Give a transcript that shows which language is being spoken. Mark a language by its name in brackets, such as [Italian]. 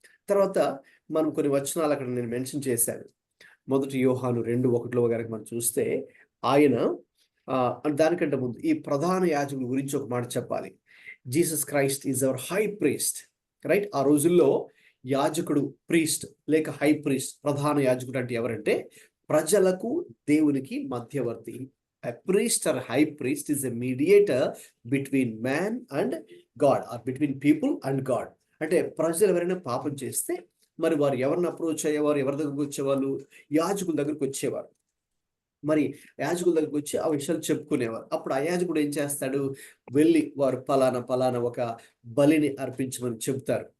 [Telugu] తర్వాత మనం కొన్ని వచనాలు అక్కడ నేను మెన్షన్ చేశాను. 1 యోహాను 2:1లో కనుక మనం చూస్తే ఆయన దానికంటే ముందు ఈ ప్రధాన యాజకుల గురించి ఒక మాట చెప్పాలి. [English] Jesus Christ is our high priest, right? [Telugu] ఆ రోజుల్లో యాజకుడు, ప్రీస్ట్ లేక హై ప్రీస్ట్, ప్రధాన యాజకుడు అంటే ఎవరంటే ప్రజలకు దేవునికి మధ్యవర్తి. [English] A priest or high priest is a mediator between man and God, or between people and God. [Telugu] అంటే ప్రజలు ఎవరైనా పాపం చేస్తే మరి వారు ఎవరిని అప్రోచ్ అయ్యేవారు, ఎవరి దగ్గరకు వచ్చేవాళ్ళు? యాజకుల దగ్గరకు వచ్చేవారు. మరి యాజకుల దగ్గరికి వచ్చి ఆ విషయాలు చెప్పుకునేవారు. అప్పుడు ఆ యాజకుడు ఏం చేస్తాడు, వెళ్ళి వారు పలానా ఒక బలిని అర్పించమని చెప్తారు.